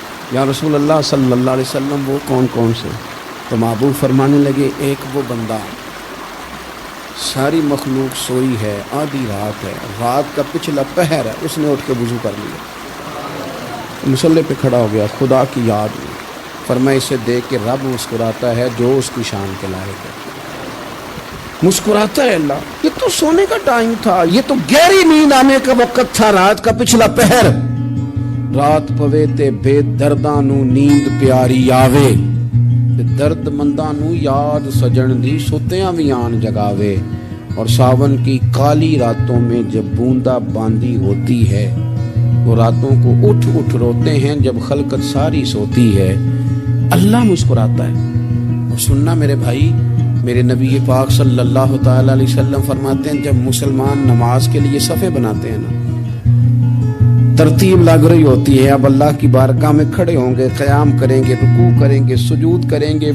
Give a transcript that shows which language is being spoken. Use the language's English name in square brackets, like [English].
[Urdu] یا رسول اللہ صلی اللہ علیہ وسلم وہ کون کون سے؟ تو محبوب فرمانے لگے ایک وہ بندہ ساری مخلوق سوئی ہے، آدھی رات ہے، رات کا پچھلا پہر ہے، اس نے اٹھ کے وضو کر لیا، مصلی پہ کھڑا ہو گیا، خدا کی یاد میں. فرمایا اسے دیکھ کے رب مسکراتا ہے جو اس کی شان کے لائق ہے. مسکراتا ہے اللہ. یہ تو سونے کا ٹائم تھا، یہ تو گہری نیند آنے کا وقت تھا، رات کا پچھلا پہر. [Punjabi] رات پوے تے بے درداں نو نیند پیاری آوے، درد منداں نو یاد سجن دی ستیاں وی آن جگاوے. [Urdu] اور ساون کی کالی راتوں میں جب بوندا باندی ہوتی ہے، وہ راتوں کو اٹھ روتے ہیں جب خلقت ساری سوتی ہے. اللہ مسکراتا ہے. اور سننا میرے بھائی، میرے نبی پاک صلی اللہ تعالی علیہ وسلم فرماتے ہیں جب مسلمان نماز کے لیے صفیں بناتے ہیں نا، ترتیب لگ رہی ہوتی ہے، اب اللہ کی بارگاہ میں کھڑے ہوں گے، قیام کریں گے، رکوع کریں گے، سجود کریں گے.